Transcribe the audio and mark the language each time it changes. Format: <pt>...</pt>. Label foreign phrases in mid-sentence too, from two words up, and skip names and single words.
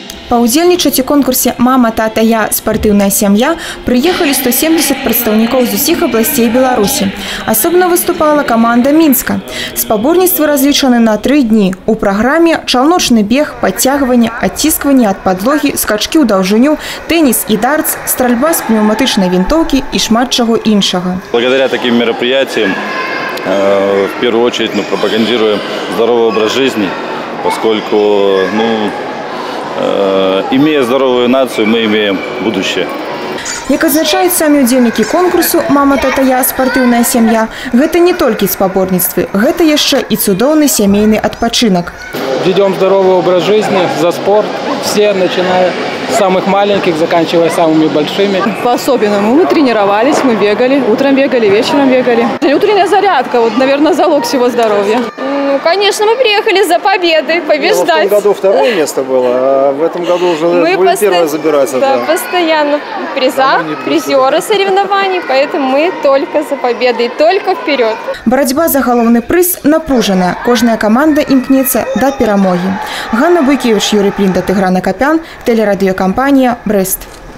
<be>Паўдзельнічаць у конкурсе «Мама, тата, я. Спартыўная сям'я» прыехалі 170 прадстаўнікоў з усіх абласцей Беларусі. Асобна выступала каманда Мінска. Спаборніцтвы разлічаны на 3 дні. У праграме чаўночны бег,</be> <ru>подтягивание, оттискивание от подлоги, скачки</ru> <be>ў даўжыню,</be> <ru>теннис и дартс, стрельба с пневматычнай винтовки и</ru> <be>шмат чаго іншага.</be> <ru>Благодаря таким мероприятиям в первую очередь мы пропагандируем здоровый образ жизни, поскольку имея здоровую нацию, мы имеем будущее.</ru> <be>Як адзначаюць самі ўдзельнікі конкурсу «Мама, тата, я. Спартыўная сям'я», гэта не толькі спаборніцтвы, гэта яшчэ і цудоўны сямейны адпачынак.</be> <ru>Ведем здоровый образ жизни, за спорт, все, начиная с самых маленьких, заканчивая самыми большими. По-особенному мы тренировались, мы бегали, утром бегали, вечером бегали. Утренняя зарядка, вот, наверное, залог всего здоровья. Ну, конечно, мы приехали за победой, побеждать. В том году второе место было, а в этом году уже будем первое забираться. Да, постоянно в призах, призеры соревнований, поэтому мы только за победой, только вперед.</ru> <be>Барацьба за галоўны прыз напружаная. Кожная команда імкнецца да перамогі.</be> <ru>Ганна Буйкевич, Юрий Плинда, Тыгран Акопян, телерадиокомпания «Брест».</ru>